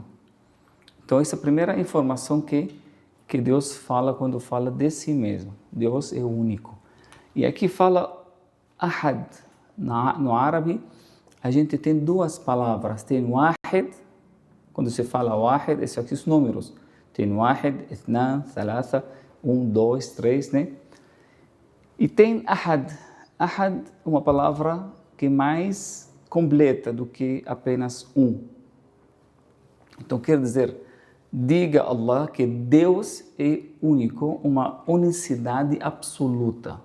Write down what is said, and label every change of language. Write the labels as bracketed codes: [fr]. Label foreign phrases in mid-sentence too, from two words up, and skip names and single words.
[pt] Então essa é a primeira informação que Deus fala quando fala de si mesmo. Deus é único. E aqui fala ahad. No árabe, a gente tem 2 palavras. Tem wahid, quando se fala wahid, esses aqui são números. Tem [ar] واحد، اثنان، ثلاثة, [pt] 1, 2, 3, né? E tem ahad. Ahad é uma palavra que é mais completa do que apenas um. Então quer dizer, diga a Allah que Deus é único, uma unicidade absoluta.